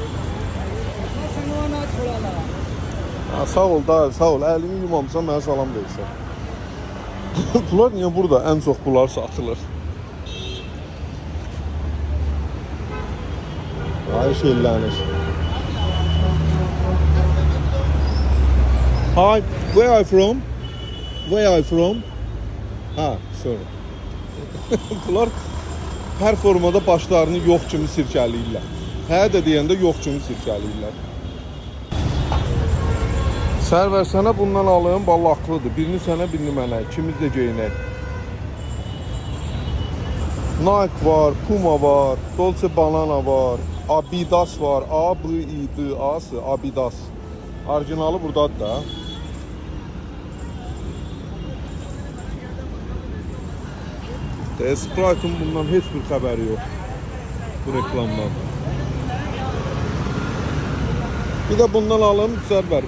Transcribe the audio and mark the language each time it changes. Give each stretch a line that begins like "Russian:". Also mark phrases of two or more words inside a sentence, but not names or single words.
Azerbaijani: Ha, sağ ol da, sağ ol. Əlini yumamsan mənə salam deyirsən. Bunlar niyə burada ən çox bunlar satılır? Ay şeylənir.
English: Hi, where are you from? Where are you from? Ha, sorry.
Azerbaijani: Bunlar hər formada başlarını yox kimi sirkələyirlər. Hə də deyəndə yox kimi sirkələyirlər. Sərvər sənə bundan alım, ballaqlıdır. Birini sənə, birini mənə. İkimiz də geyinək. Nike var, Puma var, Dolce Banana var, Adidas var. A-B-I-D-A-S, Adidas. Orijinalı buradadır da. Sprite'ın bundan heç bir xəbəri yox. Bu reklamdan. Bir də bundan alım, Sərvər.